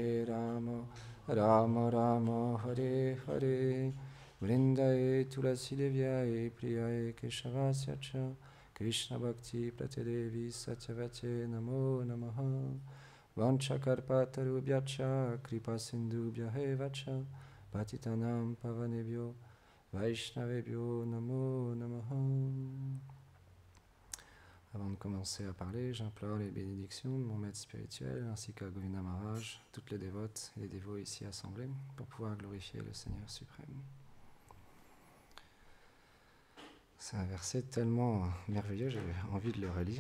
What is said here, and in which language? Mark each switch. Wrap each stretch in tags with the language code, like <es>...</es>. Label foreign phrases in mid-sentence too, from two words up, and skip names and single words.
<sa>राम राम हरे हरे वृन्दायै तुलसी देव्यै प्रियायै केशवस्य च कृष्ण भक्ति प्रतेदेवि सत्यवते नमो नमः वाञ्छाकल्पतरुभ्यश्च कृपा सिन्धुभ्य एव च पतितानाम् पावनेभ्यो वैष्णवेभ्यो नमो नमः.</sa> <fr>Avant de commencer à parler, j'implore les bénédictions de mon maître spirituel ainsi qu'à Govinda Maharaj, toutes les dévotes et les dévots ici assemblés pour pouvoir glorifier le Seigneur suprême. C'est un verset tellement merveilleux, j'ai envie de le relire.</fr>